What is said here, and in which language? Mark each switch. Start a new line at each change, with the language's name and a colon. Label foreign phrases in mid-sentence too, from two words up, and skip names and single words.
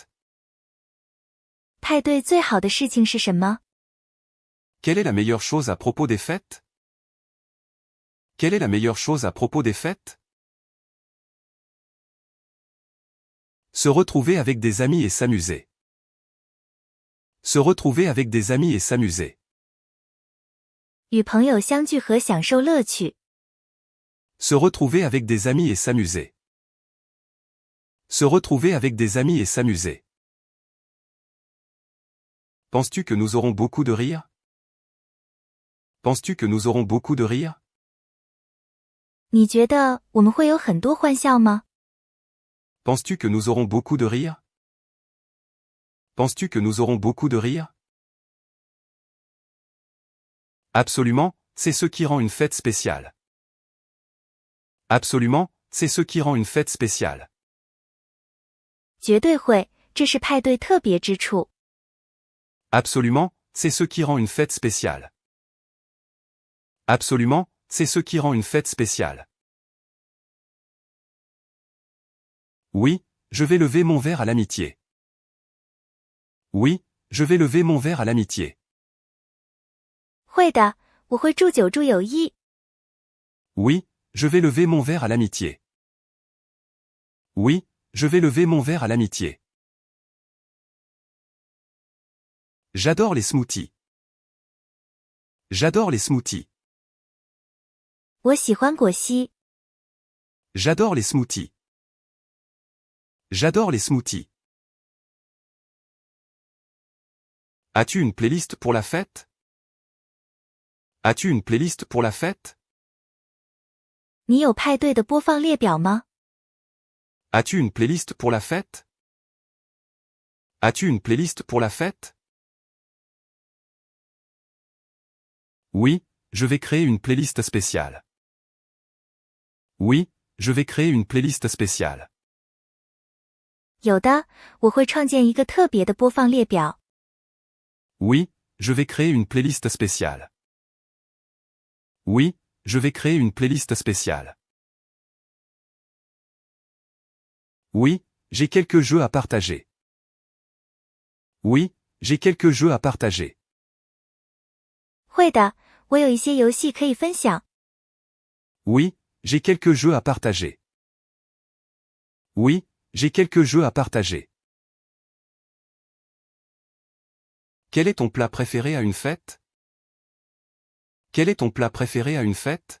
Chinese: 派对最好的事情是什么？
French: Quelle est la meilleure chose à propos des fêtes? Quelle est la meilleure chose à propos des fêtes? Se retrouver avec des amis et s'amuser. Se retrouver avec des amis et s'amuser.
Chinese: 与朋友相聚和享受乐趣。
French: Se retrouver avec des amis et s'amuser. Se retrouver avec des amis et s'amuser. Penses-tu que nous aurons beaucoup de rire? Penses-tu que nous aurons beaucoup de rire?
Chinese: 你觉得我们会有很多欢笑吗？
French: Penses-tu que nous aurons beaucoup de rire? Penses-tu que nous aurons beaucoup de rire? Absolument, c'est ce qui rend une fête spéciale. Absolument, c'est ce qui rend une fête spéciale.
Chinese: 绝对会，这是派对特别之处。
French: Absolument, c'est ce qui rend une fête spéciale. Absolument, c'est ce qui rend une fête spéciale. Oui, je vais lever mon verre à l'amitié. Oui, je vais lever mon verre à l'amitié.
Chinese: 会的，我会祝酒祝友谊。
French: Oui, je vais lever mon verre à l'amitié. Oui, je vais lever mon verre à l'amitié. J'adore les smoothies. J'adore les smoothies.
Chinese: 我喜欢果昔。
French: J'adore les smoothies. J'adore les smoothies. As-tu une playlist pour la fête? As-tu une playlist pour la fête?
Chinese: 你有派对的播放列表吗？
French: As-tu une playlist pour la fête? As-tu une playlist pour la fête? Oui, je vais créer une playlist spéciale. Oui, je vais créer une playlist spéciale.
Chinese: 有的，我会创建一个特别的播放列表。
French: Oui, je vais créer une playlist spéciale. Oui, je vais créer une playlist spéciale. Oui, j'ai quelques jeux à partager. Oui, j'ai quelques jeux à partager.
Chinese: 会的，我有一些游戏可以分享。
French: Oui, j'ai quelques jeux à partager. Oui, j'ai quelques jeux à partager. Quel est ton plat préféré à une fête? Quel est ton plat préféré à une fête?